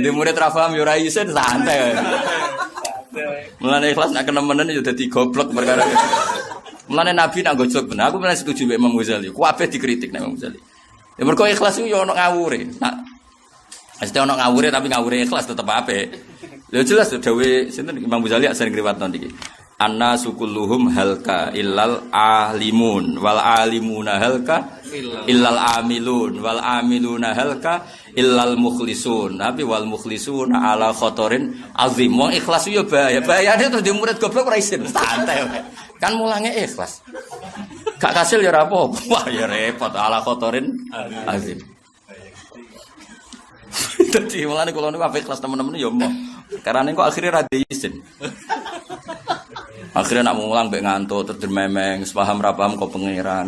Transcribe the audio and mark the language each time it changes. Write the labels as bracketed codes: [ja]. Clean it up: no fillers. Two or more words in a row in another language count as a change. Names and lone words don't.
[jv] Di murid ra paham yo ra isin santai. Mulane ikhlas nek kenemenen yo dadi goblok perkara. Mulane Nabi nak gojlok bener. Aku malah setuju mbek Imam Ghazali. Kabeh dikritik nek Imam Ghazali. Ya mergo ikhlas iku ya ono ngawure. Nah, mesti ono ngawure tapi ngawure ikhlas tetep apik. Lha jelas dawuh sinten Imam Ghazali sering riwayatno niki. [ar] الناس كلهم هلكى إلا العالمون والعالمون هلكى إلا العاملون والعاملون هلكى إلا المخلصون. Tapi والمخلصون على خطر عظيم. [jv] Wong ikhlas yo bahaya. Bahayane terus di murid goblok ora isin. Santai. Kan mulange ikhlas. Gak kasil ya ora apa-apa. Wah ya repot [ar] على خطر عظيم. [jv] Dadi mulane kula niku apik ikhlas temen-temen yo mau. Karena kok akhirnya ra isin. Akhirnya nak mulang mbek ngantuk terus memeng, paham ra paham kok pangeran.